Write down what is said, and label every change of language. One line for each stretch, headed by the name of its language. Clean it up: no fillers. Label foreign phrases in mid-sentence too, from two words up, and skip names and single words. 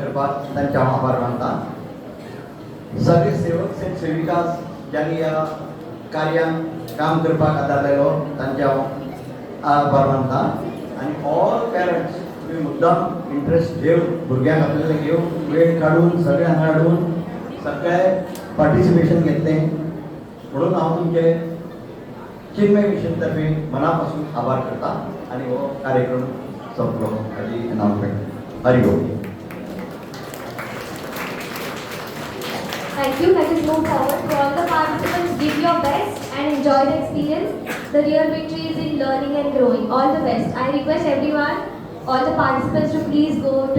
Konkani: करपाक तांचे हांव आभार मानता सगळे सेवक आणि सेविका ज्यांनी ह्या कार्यान काम करपाक आदारलेलो तांचे हांव आभार मानता आणि
English: all parents
Konkani: तुम्ही मुद्दाम इंटरेस्ट घेवन भुरग्यांक आपल्याला घेवन वेळ काढून सगळे हांगा हाडून सगळे पार्टिसिपेशन घेतलें म्हणून हांव तुमचे चिन्मय मिशन तर्फे मनापासून आभार करता आणि हो कार्यक्रम संपलो हाची अनाउन्समेंट हरि ओम.
English: Thank you. Let us move forward. To all the participants, give your best and enjoy the experience. The real victory is in learning and growing. All the best. I request everyone, all the participants to please go to